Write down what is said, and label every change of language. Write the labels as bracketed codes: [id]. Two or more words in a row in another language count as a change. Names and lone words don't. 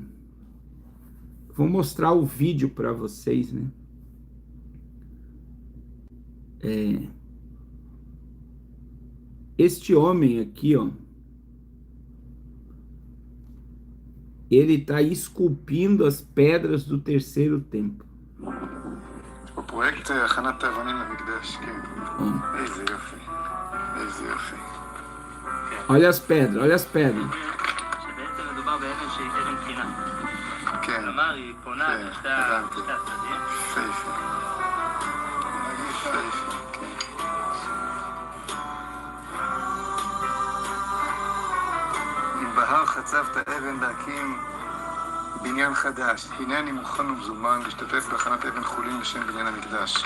[pt] Vou mostrar o vídeo para vocês, né? Este homem aqui, ó, ele está esculpindo as pedras do terceiro templo. [he] בפרויקט הכנת האבנים למקדש, כן. איזה יופי, איזה יופי. [pt] Olha as pedras, olha as pedras. [he] שבעצם מדובר באבן שהיא אבן בחינה. כן, כלומר, היא פונה לשתי הצדדים. יפהפה. יפהפה, כן. אם בהר חצבת אבן להקים בניין חדש, הנה אני מוכן ומזומן להשתתף בהכנת אבן חולין לשם בניין המקדש.